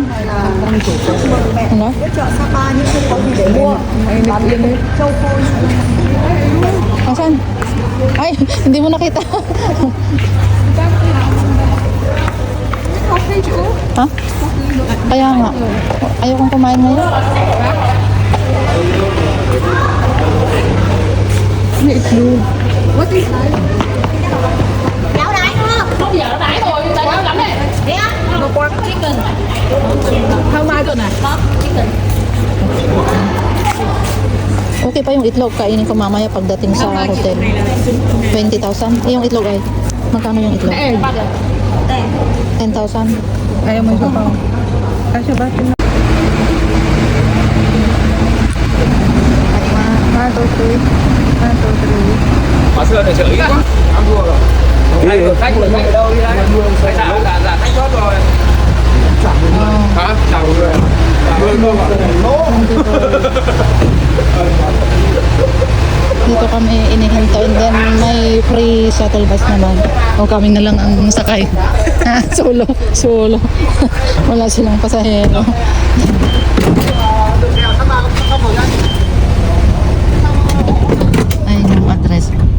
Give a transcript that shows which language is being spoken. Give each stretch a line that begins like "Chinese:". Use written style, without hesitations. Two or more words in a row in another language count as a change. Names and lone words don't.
Filipino: Ano? Asan? Ay, hindi mo nakita. Ha? Kaya nga. Ayokong kumain ngayon.
English: What is that? No pork chicken. How much?
Filipino: Okay pa yung itlog. Kainin ko mamaya pagdating sa hotel. 20,000. Yung itlog ay. Magkano yung itlog? 10,000. Ayaw mo siya pa. Kasya ba? 1, 2, 3. 1, 2, 3.
Vietnamese: Pasal ada chợ ý quá. Ăn thua rồi. Khách ở đâu đi đấy? Dạ, khách chót rồi. Hả? Chào người.
Filipino: Dito kami inihinto
English: and then
Filipino: may free shuttle bus naman. O kami na lang ang sakay. Solo. Wala silang pasahero. Ayun yung address.